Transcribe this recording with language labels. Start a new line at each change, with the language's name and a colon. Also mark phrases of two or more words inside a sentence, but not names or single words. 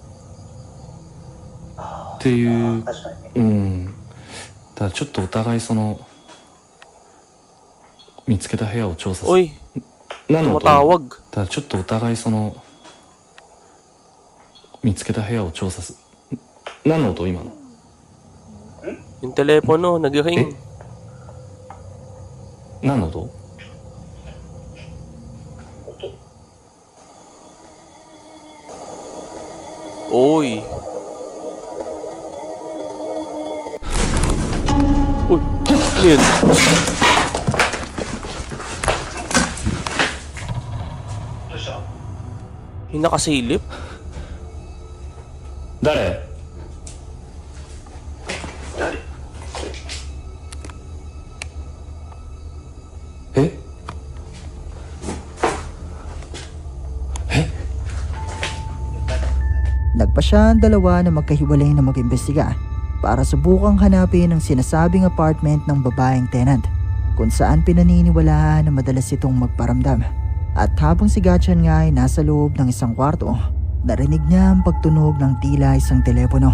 Japanese: っていう確かにね。ただちょっとお互いその見つけた部屋を調査する。
Filipino: Uy,
Japanese: 何の音？
Filipino: tumatawag.
Japanese: ただちょっとお互いその見つけた部屋を調査する。何の音今の？
Filipino: Yung telepono, nag-ring.
Japanese: 何の音？
Filipino: Uy. Uy, ano yun? Yung nakasilip?
Japanese: 誰？誰？え？え？
Filipino: Nagpa siya ang dalawa na magkahiwalay na mag-imbestiga para subukang hanapin ang sinasabing apartment ng babaeng tenant kung saan pinaniniwalaan na madalas itong magparamdam. At habang si Gachan nga ay nasa loob ng isang kwarto, narinig niya ang pagtunog ng tila isang telepono.